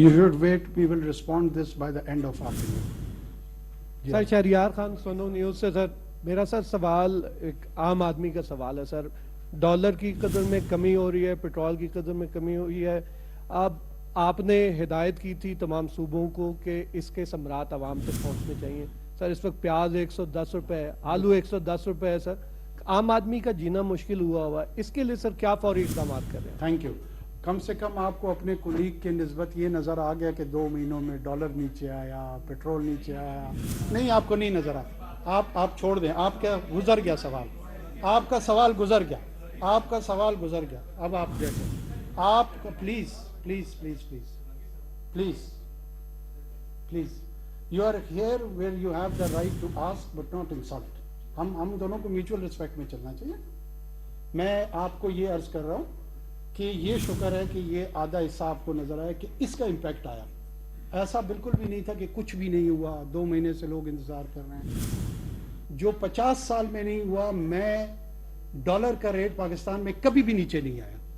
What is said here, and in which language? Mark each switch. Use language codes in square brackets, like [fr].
[en] You should wait, we will respond this by the end of afternoon. [ur] Sir Shahryar Khan, Sonu news سے. سر میرا سر سوال ایک عام آدمی کا سوال ہے. سر ڈالر کی قدر میں کمی ہو رہی ہے, پیٹرول کی قدر میں کمی ہوئی ہے. اب آپ نے ہدایت کی تھی تمام صوبوں کو کہ اس کے ثمرات عوام تک پہنچنے چاہیے. سر اس وقت پیاز 110 روپے ہے, آلو 110 روپے ہے. سر عام آدمی کا جینا مشکل ہوا ہے, اس کے لیے سر کیا فوری اقدامات کر رہے ہیں؟ [en] Thank you. [ur] کم سے کم آپ کو اپنے کولیگ کے نسبت یہ نظر آ گیا کہ 2 مہینوں میں ڈالر نیچے آیا, پیٹرول نیچے آیا. نہیں, آپ کو نہیں نظر آیا. آپ چھوڑ دیں, آپ کا گزر گیا سوال, آپ کا سوال گزر گیا, آپ کا سوال گزر گیا. اب آپ بیٹھیں, آپ please please please please please please, [en] You are here where you have the right to ask but not insult. [ur] ہم دونوں کو میوچل ریسپیکٹ میں چلنا چاہیے. میں آپ کو یہ عرض کر رہا ہوں کہ یہ شکر ہے کہ یہ آدھا حصہ آپ کو نظر آیا کہ اس کا امپیکٹ آیا. ایسا بالکل بھی نہیں تھا کہ کچھ بھی نہیں ہوا, 2 مہینے سے لوگ انتظار کر رہے ہیں. جو 50 سال میں نہیں ہوا, میں ڈالر کا ریٹ پاکستان میں کبھی بھی نیچے نہیں آیا.